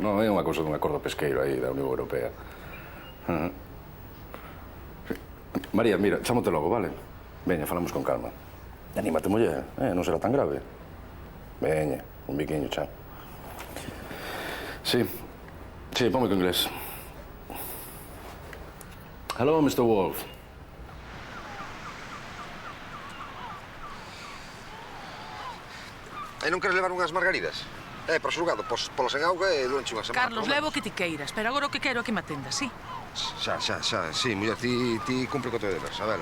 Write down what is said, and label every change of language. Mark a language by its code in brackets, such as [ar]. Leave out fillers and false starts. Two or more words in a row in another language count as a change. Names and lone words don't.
[gl] Non, é unha cousa dun acordo pesqueiro aí da Unión Europea. María, mira, chámote logo, vale? Veña, falamos con calma. Anímate, muller, non será tan grave. Veña, un biquiño, chao. Sí, ponme con inglés. [en] Hello, Mr. Wolf. [gl] E non queres levar unhas margaridas? Para o xulgado, polas en auga e durante unha semana. Carlos, levo o que ti queiras, pero agora o que quero é que me atendas, sí? Xa, sí, muller, ti cumpre co teu deber, sabela.